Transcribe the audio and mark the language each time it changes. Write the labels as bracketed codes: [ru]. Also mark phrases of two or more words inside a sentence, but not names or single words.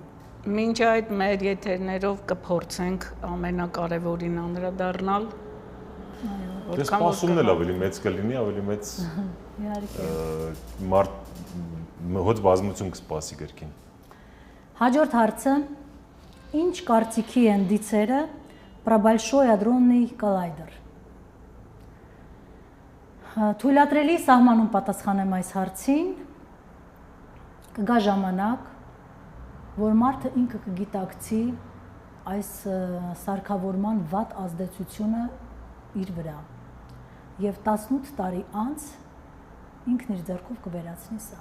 [hy] Մինչ այդ մեր եթերներով կփորձենք ամենակարևորին անդրադառնալ։ Դե սպասումն էլ ավելի մեծ կլինի, ավելի մեծ հոց բազմություն կսպասի գրքին։ Հաջորդ հարցը. ինչ կարծիքի են դիցերը [ru] про большой адронный коллайдер։ [hy] Թույլատրելի սահմանում պատասխանեմ այս հարցին, կգա ժամանակ, որ մարդը ինքը կգիտակցի այս սարքավորման վատ ազդեցությունը իր վրա։ եւ 18 տարի անց ինքն իր ձեռքով կվերացնի սա։